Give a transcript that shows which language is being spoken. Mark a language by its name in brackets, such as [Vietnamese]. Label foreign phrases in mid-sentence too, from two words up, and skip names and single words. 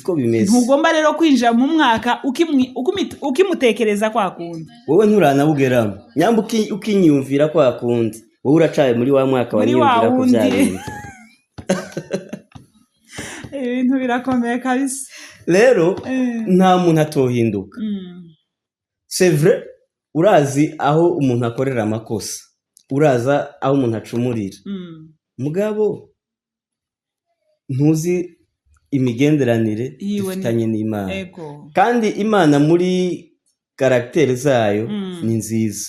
[Rundi] Ntugomba rero kwinjira mu mwaka ukimutekereza kwa kundi. Wowe nturanabugeramo, nyamba ukinyumvira kwa kundi, wowe uracaye muri wa mwaka wanyumvira ko byari. Ibintu birakomeye kabisa. Rero nta muntu atohinduka. [French] C'est vrai, [Rundi] urazi aho umuntu akorera amakosa, uraza aho umuntu acumurira. Mugabo ntuzi imigenderanire ifitanye n'Imana. Kandi Imana muri karakteri zayo ni nziza.